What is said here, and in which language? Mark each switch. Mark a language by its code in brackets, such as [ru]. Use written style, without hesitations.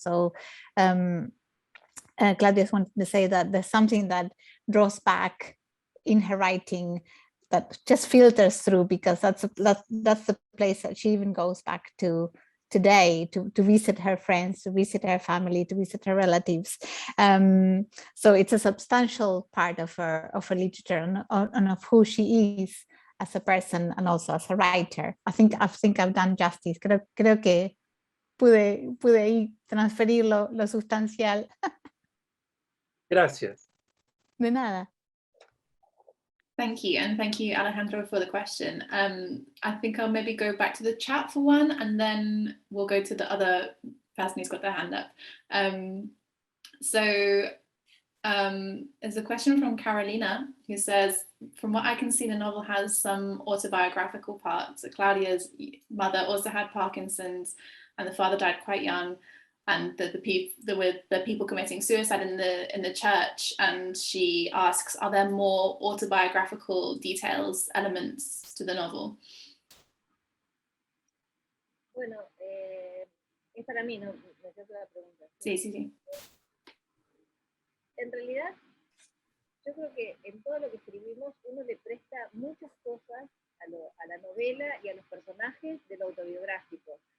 [en] So Claudia's wanted to say that there's something that draws back in her writing that just filters through, because that's the place that she even goes back to today to visit her friends, to visit her family, to visit her relatives. So it's a substantial part of her literature and of who she is as a person and also as a writer. I think I've done justice. [es] Creo que pude ahí transferir lo sustancial. Gracias. De nada. [en] Thank you, and thank you, Alejandro, for the question. I think I'll maybe go back to the chat for one, and then we'll go to the other person who's got their hand up. There's a question from Carolina, who says, from what I can see, the novel has some autobiographical parts. Claudia's mother also had Parkinson's, and the father died quite young. and the people committing suicide in the church, and she asks, are there more autobiographical details, elements to the novel? [es] Bueno, es para mí, no me hace la pregunta. Sí. En realidad, yo creo que en todo lo que escribimos uno le presta muchas cosas a la novela y a los personajes de lo autobiográfico.